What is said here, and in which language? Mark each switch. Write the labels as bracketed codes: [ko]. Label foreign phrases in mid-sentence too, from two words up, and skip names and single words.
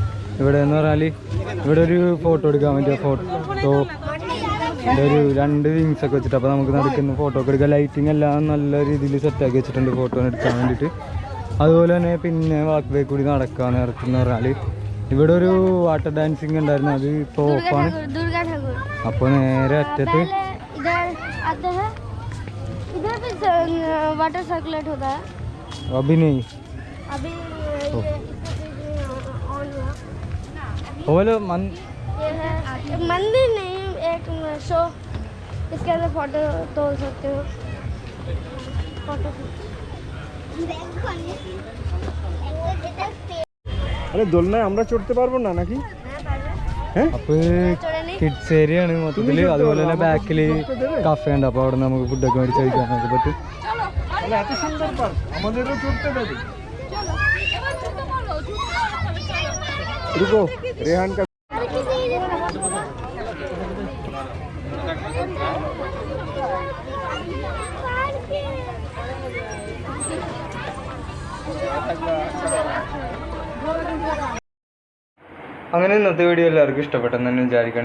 [ml] പക്ഷേ ഇവിടെ എന്ന് പറഞ്ഞാൽ ഇവിടെ ഒരു ഫോട്ടോ എടുക്കാൻ പറ്റിയ ഫോട്ടോ ഒരു 2 വിങ്സ് ഒക്കെ വെച്ചിട്ട്, അപ്പോൾ നമുക്ക് നടക്കുന്ന ഫോട്ടോ ഒക്കെ എടുക്കാം. ലൈറ്റിംഗ് എല്ലാം നല്ല രീതിയിൽ സെറ്റാക്കി വെച്ചിട്ടുണ്ട് ഫോട്ടോ എടുക്കാൻ വേണ്ടിയിട്ട്. അതുപോലെ തന്നെ പിന്നെ [en] walk way [ml] കൂടി നടക്കാൻ ഇറക്കുന്ന പറഞ്ഞാൽ ഇവിടെ ഒരു [en] water dancing [ml] ഉണ്ടായിരുന്നു, അത് ഇപ്പോൾ ഓഫാണ്. അപ്പോൾ നേരെ അറ്റത്ത് [en] water circulate [hi] होता है अभी नहीं अभी बोलो ये है मंदिर नहीं, एक शो, इसके अंदर फोटो तोड़ सकते हो. फोटो [bn] আরে দোলনায় আমরা চড়তে পারবো না নাকি? [ml] അപ്പോൾ [en] kids area [ml] ആണ് മൊത്തത്തിൽ. അതുപോലെ തന്നെ ബാക്കിൽ കഫേ ഉണ്ട്, അപ്പോൾ അവിടെ നമുക്ക് ഫുഡൊക്കെ മേടിച്ച് കഴിക്കാനൊക്കെ പറ്റും. [bn] তাহলে এত সুন্দর পার্ক আমাদেরও চড়তে দেবে? [hi] रुको रेहान का [ml] അങ്ങനെ ഇന്നത്തെ വീഡിയോ എല്ലാവർക്കും ഇഷ്ടപ്പെട്ടെന്ന് തന്നെ വിചാരിക്കണം.